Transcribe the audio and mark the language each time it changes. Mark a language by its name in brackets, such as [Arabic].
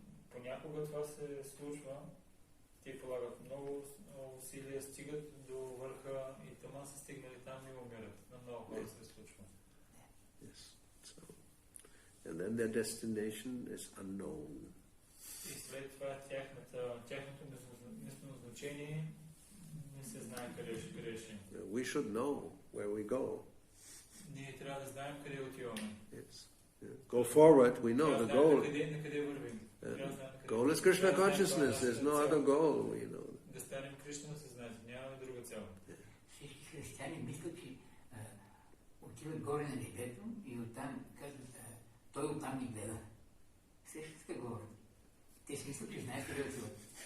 [Bulgarian] Понякога това се случва. Те полагат много усилия, стигат до върха и тъма са стигнали там и умират. На много хора се случва. [English] Yes. So, and then their destination is unknown. [Bulgarian] И след това тяхното местоназначение не се знае къде ще. [English] We should know where we go. [Bulgarian] Ние трябва да знаем къде отиваме. [English] Yes. Yeah. Go forward, we know the goal. [Bulgarian] На къде вървим. [English] Goal is Krishna consciousness, there's no other goal, we know. [Bulgarian] Да станем Кришна съзнание, нямаме друга цел. Всички християни мислят, че отиват горе на небето и оттам казват, той оттам ни гледа. Сещате се говори. Те си мислят, че знаят къде отиват.